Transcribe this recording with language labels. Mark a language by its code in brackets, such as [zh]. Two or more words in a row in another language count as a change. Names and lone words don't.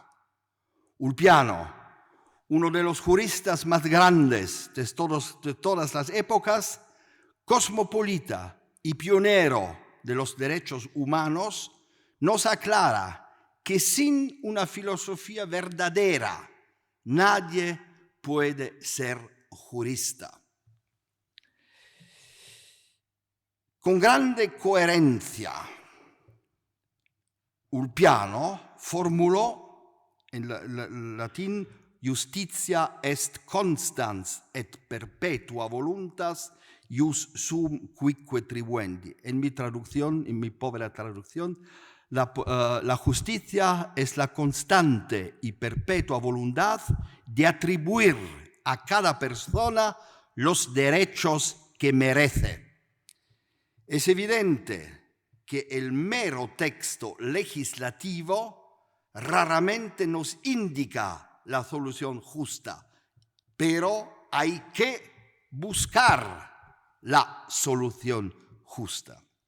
[es] Ulpiano, uno de los juristas más grandes de todas las épocas, cosmopolita y pionero de los derechos humanos, nos aclara que sin una filosofía verdadera nadie puede ser jurista. Con grande coherencia, Ulpiano formuló en latín [la] Justitia est constans et perpetua voluntas ius sum quique tribuendi. [es] En mi traducción, en mi pobre traducción, la justicia es la constante y perpetua voluntad de atribuir a cada persona los derechos que merece. Es evidente que el mero texto legislativo raramente nos indica la solución justa, pero hay que buscar la solución justa.